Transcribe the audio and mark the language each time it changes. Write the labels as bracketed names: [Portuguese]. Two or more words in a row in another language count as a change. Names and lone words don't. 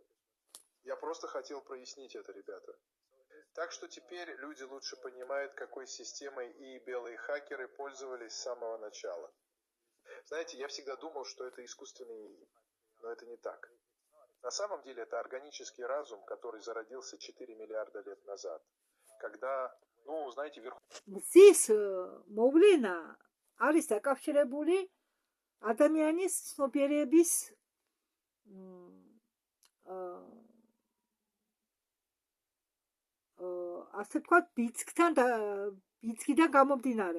[Russian] Я просто хотел прояснить это, ребята. Так что теперь люди лучше понимают, какой системой ИИ белые хакеры пользовались с самого начала. Знаете, я всегда думал, что это искусственный ИИ, но это не так. На самом деле это органический разум, который зародился 4 миллиарда лет назад, когда, ну, знаете, [Georgian] მზის მოვლენა არის დაკავშირებული ადამიანის ცნობიერების ასე ვთქვათ, ბიძგიდან გამომდინარე.